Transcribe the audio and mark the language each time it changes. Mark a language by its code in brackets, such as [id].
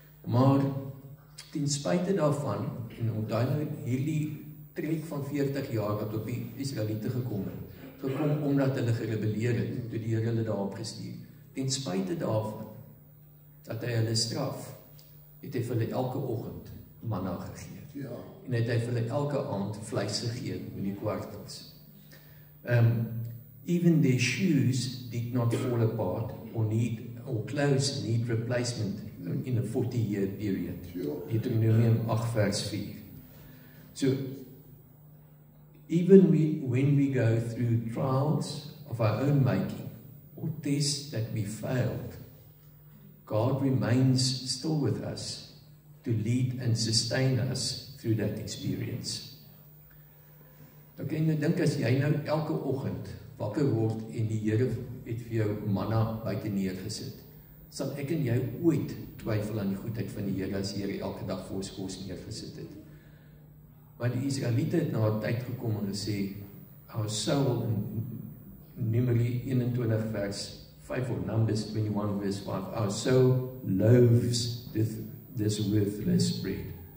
[af] Maar ten spyte daarvan, en onthou nou hierdie trek van 40 jaar wat op die Israeliete gekom omdat hulle gerebelleer het, toe die Here hulle daarop gestuur. Ten spyte daarvan, dat hy hulle straf, het hy vir hulle elke oggend manna gegee. Ja. En het hy vir hulle elke aand vleis gegee met die kwartels. [en] Even their shoes did not fall apart or clothes need replacement in a 40-year period. Deuteronomium 8 vers 4. So, even when we go through trials of our own making, or tests that we failed, God remains still with us to lead and sustain us through that experience. [af] Dan kan jy nou dink, as jy nou elke oggend wakker word en die Here het vir jou manna buite neergesit, sal ek en jy ooit twyfel aan die goedheid van die Here as die Here elke dag vir ons kos neergesit het. Maar die Israeliete het na 'n tyd gekom en gesê, our soul, in Numeri 21 vers 5 of Numbers 21 vers 5, [en] our soul loathes this worthless bread.